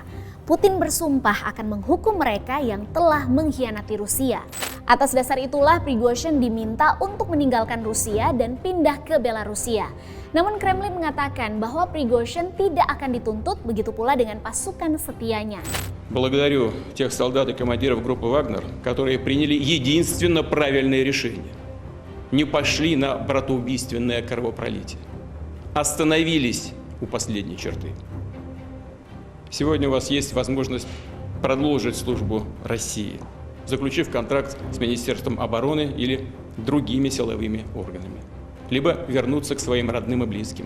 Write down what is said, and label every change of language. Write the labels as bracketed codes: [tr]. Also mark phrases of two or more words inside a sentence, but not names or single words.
[id] Putin bersumpah akan menghukum mereka yang telah mengkhianati Rusia. Atas dasar itulah Prigozhin diminta untuk meninggalkan Rusia dan pindah ke Belarusia. Namun Kremlin mengatakan bahwa Prigozhin tidak akan dituntut, begitu pula dengan pasukan setianya. [ru] Благодарю тех солдат и командиров группы Вагнер, которые приняли единственно правильное решение. Не пошли на братоубийственное кровопролитие. остановились у последней черты. Сегодня у вас есть возможность продолжить службу России, заключив контракт с Министерством обороны или другими силовыми органами, либо вернуться к своим родным и близким.